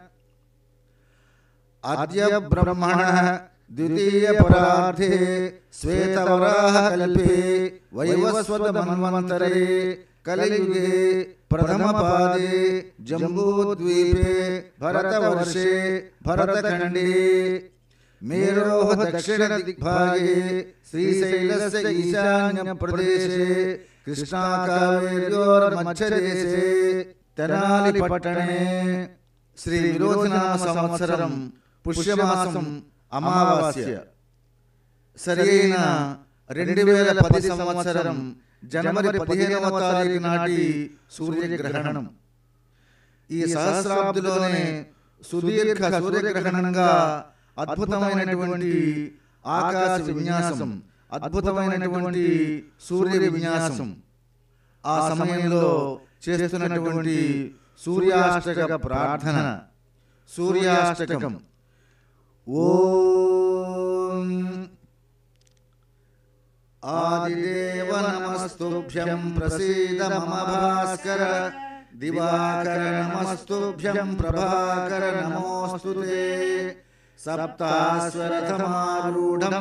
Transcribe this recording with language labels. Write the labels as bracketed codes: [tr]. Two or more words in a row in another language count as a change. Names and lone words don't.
[sa] अद्य ब्रह्मणः द्वितीय परार्धे श्वेतवराह कल्पे वैवस्वत मन्वन्तरे कलियुगे प्रथम पादे जम्बूद्वीपे भरतवर्षे भरतखंडे मेरोः दक्षिण दिग्भागे श्रीशैलस्य ईशान्य प्रदेशे कृष्णाकावेर्योर्मध्यदेशे तेनालीपट्टणे श्री विरोधिनाम संवत्सरं पुष्यमासं अमावास्य [te] సరైన 2010 సంవత్సరం జనవరి 15వ తారీఖు నాటి సూర్యగ్రహణం. ఈ సహస్రాబ్దిలోనే సుదీర్ఘ సూర్యగ్రహణంగా అద్భుతమైనటువంటి ఆకాశ విన్యాసం, అద్భుతమైనటువంటి సూర్య విన్యాసం, ఆ సమయంలో చేస్తున్నటువంటి సూర్యాష్టక ప్రార్థన, సూర్యాష్టకం. [sa] ఓం आदिदेव नमस्तुभ्यं प्रसीद मम भास्कर दिवाकर नमस्तुभ्यं प्रभाकर नमोस्तुते सप्तास्वरथमारूढं